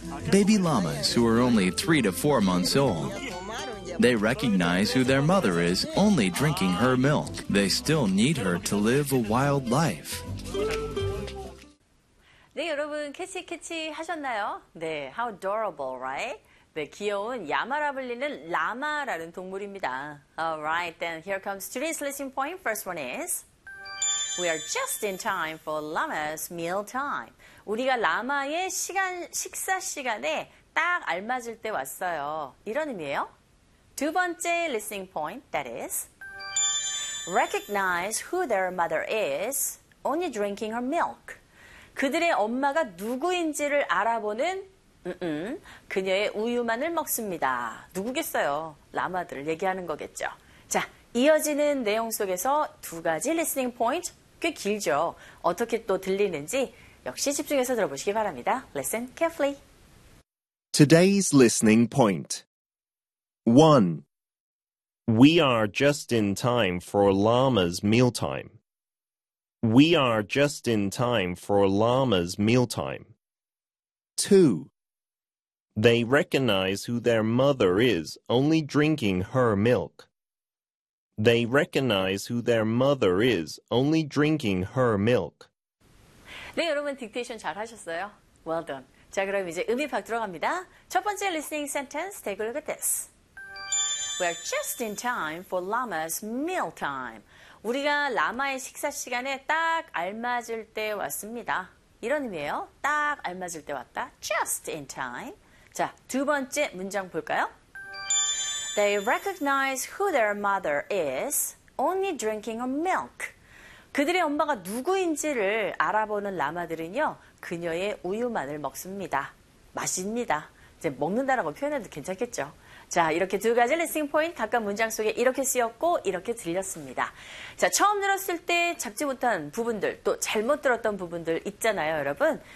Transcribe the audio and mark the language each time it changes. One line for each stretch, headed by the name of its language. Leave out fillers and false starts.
English: Baby llamas who are only 3 to 4 months old. They recognize who their mother is only drinking her milk. They still need her to live a wild life.
Korean: 네, 여러분, 캐치 캐치 하셨나요? 네,
English: how adorable, right?
Korean: 네, 귀여운 야마라 불리는 라마라는 동물입니다.
English: Alright, then here comes today's listening point. First one is, we are just in time for llama's meal time.
Korean: 우리가 라마의 시간, 식사 시간에 딱 알맞을 때 왔어요. 이런 의미예요. 두 번째
English: listening point, that is, recognize who their mother is, only drinking her milk.
Korean: 그들의 엄마가 누구인지를 알아보는 그녀의 우유만을 먹습니다. 누구겠어요? 라마들을 얘기하는 거겠죠. 자, 이어지는 내용 속에서 두 가지 listening point, 꽤 길죠. 어떻게 또 들리는지 역시 집중해서 들어보시기 바랍니다.
English: Listen carefully. Today's listening point. 1. We are just in time for Llama's mealtime. We are just in time for Llama's mealtime. 2. They recognize who their mother is, only drinking her milk. They recognize who their mother is, only drinking her milk.
Korean: 네, 여러분, 딕테이션 잘 하셨어요?
English: Well done.
Korean: 자, 그럼 이제 음이 팍 들어갑니다. 첫 번째
English: listening sentence, take a look at this. We're just in time for Llama's meal time.
Korean: 우리가 라마의 식사 시간에 딱 알맞을 때 왔습니다. 이런 의미예요. 딱 알맞을 때 왔다.
English: Just in time.
Korean: 자, 두 번째 문장 볼까요?
English: They recognize who their mother is, only drinking her milk.
Korean: 그들의 엄마가 누구인지를 알아보는 라마들은요, 그녀의 우유만을 먹습니다. 마십니다. 이제 먹는다라고 표현해도 괜찮겠죠? 자, 이렇게 두 가지 리스닝 포인트, 각각 문장 속에 이렇게 쓰였고, 이렇게 들렸습니다. 자, 처음 들었을 때 잡지 못한 부분들, 또 잘못 들었던 부분들 있잖아요, 여러분.